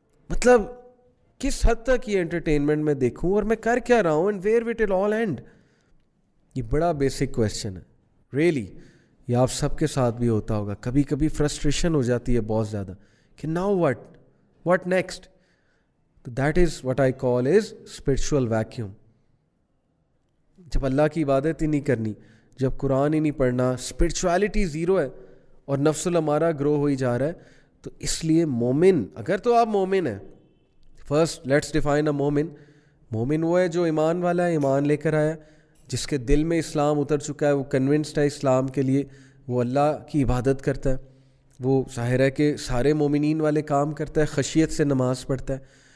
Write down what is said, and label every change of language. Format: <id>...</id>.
<ur>مطلب کس حد تک یہ انٹرٹینمنٹ میں دیکھوں اور میں کر کیا رہا ہوں،</ur> <en>and where will it all end؟</en> <ur>یہ بڑا بیسک کویسچن ہے ریئلی. یہ آپ سب کے ساتھ بھی ہوتا ہوگا، کبھی کبھی فرسٹریشن ہو جاتی ہے بہت زیادہ کہ</ur> <en>Now what next. تو that is what I call is spiritual vacuum.</en> <ur>جب اللہ کی عبادت ہی نہیں کرنی، جب قرآن ہی نہیں پڑھنا، اسپرچویلٹی زیرو ہے اور نفس الامارہ گرو ہوئی جا رہا ہے. تو اس لیے مومن، اگر تو آپ مومن ہیں،</ur> <en>first let's define a</en> <ur>مومن وہ ہے جو ایمان والا ہے، ایمان لے کر آیا، جس کے دل میں اسلام اتر چکا ہے، وہ کنونسڈ ہے اسلام کے لیے، وہ اللہ کی عبادت کرتا ہے، وہ ظاہر ہے کہ سارے مومنین والے کام کرتا ہے، خشیت سے نماز پڑھتا ہے.</ur>